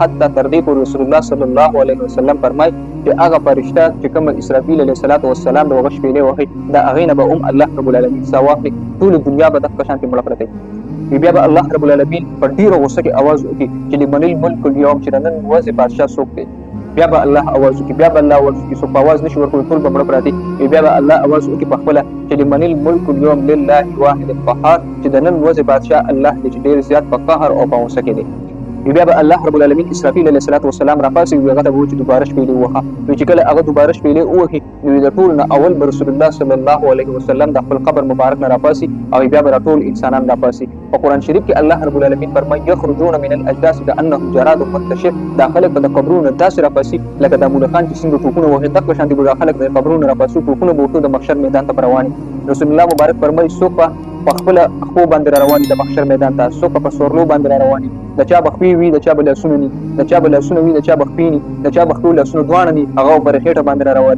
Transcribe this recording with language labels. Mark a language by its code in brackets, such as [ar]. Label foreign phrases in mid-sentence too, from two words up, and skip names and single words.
[ps] حتی تر دې پورې [ar] رسول الله صلی الله علیه وسلم [ps] فرمایي چې هغه فرشته چې کوم اسرافیل [ar] علیه السلام [ps] د هغه شپېلې وهي دا هغې نه به [ar] الله رب العالمین [ps] ساه واخلي، ټولې دنیا به دغه شانتې مړه پرته وي. بیا به [ar] الله رب العالمین [ps] په ډېره غوسه کې اواز وکړي چې [ar] لمن الملک اليوم [ps] چې د نن ورځې بادشاه څوک دی. بیا به الله اواز وکړي څوک په اواز نشي ورکولی ټول به مړه پراته وي. بیا به الله اواز وکړي په خپله چې [ar] لمن الملک اليوم لله الواحد القهار [ps] چې د نن ورځې بادشاه الله دی چې ډېر زیات په قهر او په غوسه کې دی. بیا به [ar] الله رب العالمین [ps] اسرافیل [ar] علیه السلام [ps] راپاسي هغه ته به وایي چې دوباره شپېلې ووهه. نو چې کله هغه دوباره شپېلې ووهي نو د ټولو نه اول به [ar] رسول الله صلی الله علیه وسلم [ps] د خپل قبر مبارک نه راپاسي او بیا به ټول انسانان راپاسي. په قرآن شریف کې [ar] الله رب العالمین [ps] فرمایي [ar] یخرجون من الاجداث کانهم جراد منتشر. [ps] دا خلک به د قبرونو داسې راپاسي لکه د مولخان چې څنګه ټوپونه وهي دغه شانتې به دا خلک د قبرونو راپاسي، ټوپونه به ورته د محشر میدان ته رواني. [ar] رسول الله [ps] مبارک فرمایي څوک په خپله خپو باندې را رواني د محشر میدان ته، څوک په سورلو باندې را رواني، د چا به خپې وي د چا به لاسونه ني، د چا به لاسونه وي د چا به خپې ني، د چا به خپې لاسونه دواړه ني، هغه پر خېټه باندې را رواني.